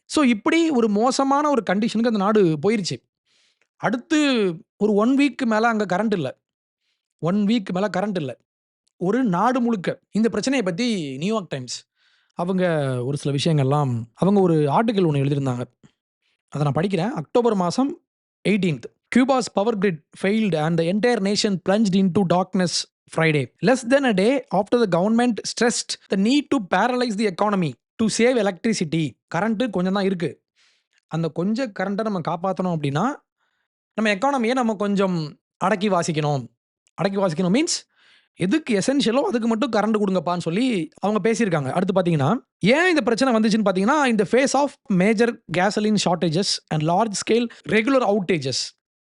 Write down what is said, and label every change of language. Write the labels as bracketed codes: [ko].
[ta] So இப்படி ஒரு மோசமான ஒரு கண்டிஷனுக்கு அந்த நாடு போயிருச்சு. அடுத்து ஒரு 1 வீக் மேல அங்க கரண்ட் இல்ல. 1 வீக் மேல கரண்ட் இல்ல. ஒரு நாடு முழுக்க. இந்த பிரச்சனைய பத்தி நியூயார்க் டைம்ஸ் அவங்க ஒரு சில விஷயங்கள்லாம் அவங்க ஒரு ஆர்டிக்கிள் ஒண்ணு எழுதியிருந்தாங்க. அத நான் படிக்கிறேன். அக்டோபர் மாசம் 18த் [en] Cuba's power grid failed and the entire nation plunged into darkness Friday. Less than a day after the government stressed the need to paralyze the economy to save electricity. [ta] Current கொஞ்சம் தான் இருக்கு. அந்த கொஞ்சம் கரண்ட்ட நம்ம காப்பாத்தணும் அப்படின்னா, நம்ம எக்கானமிய நம்ம கொஞ்சம் அடக்கி வாசிக்கணும். அடக்கி வாசிக்கணும் மீன்ஸ் எதுக்கு எசென்ஷியலோ அதுக்கு மட்டும் கரண்ட் குடுங்கப்பான்னு சொல்லி அவங்க பேசியிருக்காங்க. அடுத்து பார்த்தீங்கன்னா, ஏன் இந்த பிரச்சனை வந்துச்சுன்னு பார்த்தீங்கன்னா, [en] In the face of major gasoline shortages and large scale regular outages.